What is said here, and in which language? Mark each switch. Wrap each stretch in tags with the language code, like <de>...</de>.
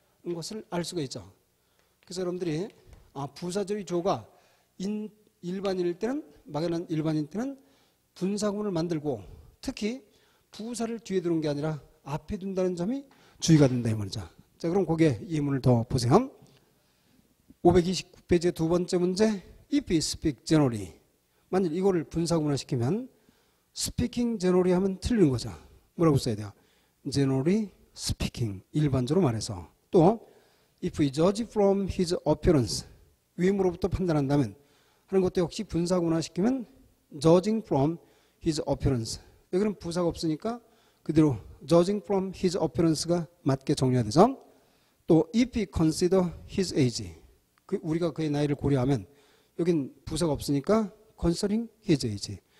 <ko>는 것을 알 수가 있죠. 그래서 여러분들이 부사절의 주어가 일반인일 때는 막연한 일반인 때는 분사구문을 만들고 특히 부사를 뒤에 두는 게 아니라 앞에 둔다는 점이 주의가 된다 이 말이죠. 자, 그럼 거기에 예문을 더 보세요. 529페이지 두 번째 문제.</ko> <en>If we speak generally.</en> <ko>만일 이거를 분사구문화 시키면</ko> <en>speaking generally</en> <ko>하면 틀리는 거죠. 뭐라고 써야 돼요?</ko> <en>generally speaking.</en> <ko>일반적으로 말해서. 또</ko> <en>if we judge from his appearance.</en> <ko>외모로부터 판단한다면 하는 것도 역시 분사구문화 시키면</ko> <en>judging from his appearance.</en> <ko>여기는 부사가 없으니까 그대로</ko> <en>judging from his appearance</en> <ko>가 맞게 정리해야 되죠. 또</ko> <en>if we consider his age.</en> <ko>우리가 그의 나이를 고려하면 여긴 부사가 없으니까</ko> <en>considering his age.</en>